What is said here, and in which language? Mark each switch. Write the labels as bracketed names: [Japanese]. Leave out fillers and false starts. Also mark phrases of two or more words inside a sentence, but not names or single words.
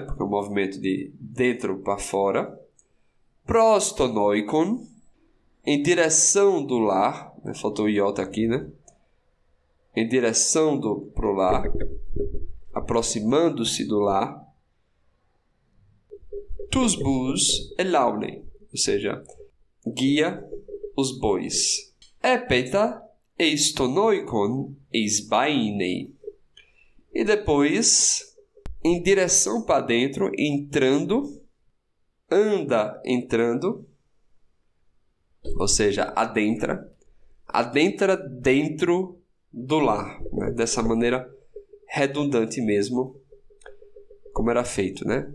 [Portuguese] Porque é um movimento de dentro para fora, [Greek] πρὸς τὸν οἶκον, [Portuguese] em direção do lar, né? Faltou o iota aqui, né? Em direção pro lar, aproximando-se do lar, [Greek] τοὺς βοῦς ἐλαύνει, [Portuguese] ou seja, guia os bois. [Greek] ἔπειτα εἰς τὸν οἶκον εἰσβαίνει. [Portuguese] E depois, em direção para dentro, entrando, ou seja, adentra dentro do lar, né? Dessa maneira redundante mesmo, como era feito, né?